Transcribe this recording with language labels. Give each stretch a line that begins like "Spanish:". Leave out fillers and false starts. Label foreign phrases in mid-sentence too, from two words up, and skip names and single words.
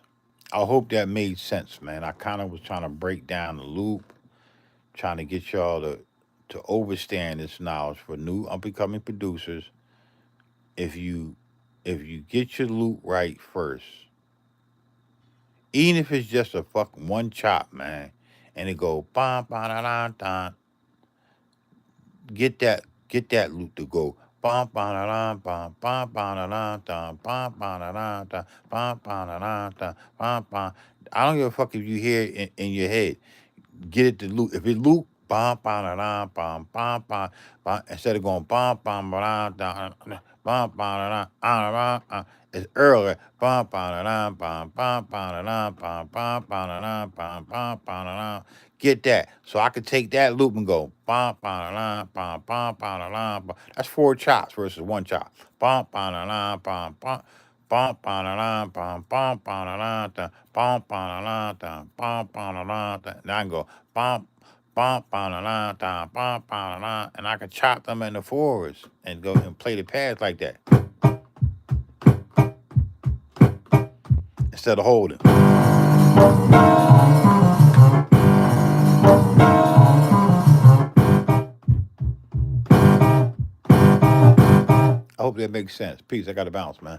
English: I hope that made sense, man. I kind of was trying to break down the loop, trying to get y'all to understand this knowledge for new up and coming producers. If you get your loop right first, even if it's just a fucking one chop, man, and it go bam bam da da, get that loop to go bam bam da bam bam bam da da bam bam da da bam bam da da bam bam. I don't give a fuck if you hear it in your head. Get it to loop. If it loop, bam, bam, da, bam, bam, bam, bam, instead of going bam, bam, da, da, bam, bam, da, it's earlier. Bam, bam, da, bam, bam, bam, da, bam, bam, bam, da, bam, bam, bam, da. Get that. So I could take that loop and go bam, bam, da, bam, bam, bam, da. That's 4 chops versus 1 chop. Bam, bam, da, bam, bam. Bum ba da da bum bum ba da da bum ba da da bum ba da da. And I can go bum bum ba da da bum ba da, and I can chop them in the fours and go and play the pads like that instead of holding. I hope that makes sense. Peace. I got to bounce, man.